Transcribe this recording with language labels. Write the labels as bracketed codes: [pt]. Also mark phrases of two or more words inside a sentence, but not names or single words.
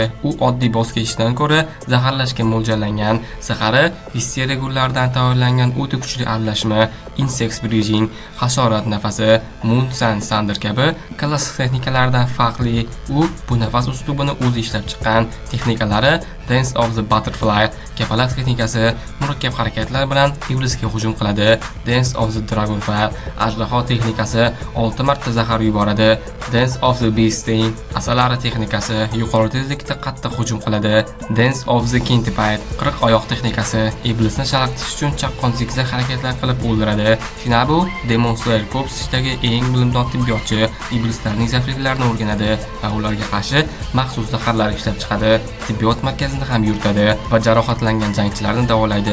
[uz] U oddiy boz keshishdan ko'ra zaharlashga mo'ljallangan. Zahari visteriya gullaridan tayyorlangan o'ta kuchli aralashma, [en] Insect Breathing, [uz] hasharot nafasi, [en] Moon Sun Thunder [uz] kabi klassik texnikalardan farqli. U bu nafas uslubini o'zi ishlab chiqqan. Texnikalari: [en] Dance of the Butterfly, [uz] kapalak texnikasi, murakkab harakatlar bilan iblisga hujum qiladi. [en] Dance of the Dragonfly, [uz] ajdaho texnikasi, 6 marta zahar yuboradi. [en] Dance of the Beasting, [uz] asalari texnikasi, yuqori tezlikda qattiq hujum qiladi. [en] Dance of the Centipede, [uz] 40 oyoq texnikasi, iblisni chalg'itish uchun chaqqon zigzag harakatlar qilib o'ldiradi. Shinabu Demon Slayer korpusidagi eng bilimdon tibbiyotchi, iblislarning zaifliklarini o'rganadi va ularga qarshi maxsus zaharlar ishlab chiqadi. Tibbiyot markazini ham yuritadi va jarohatlangan jangchilarni davolaydi.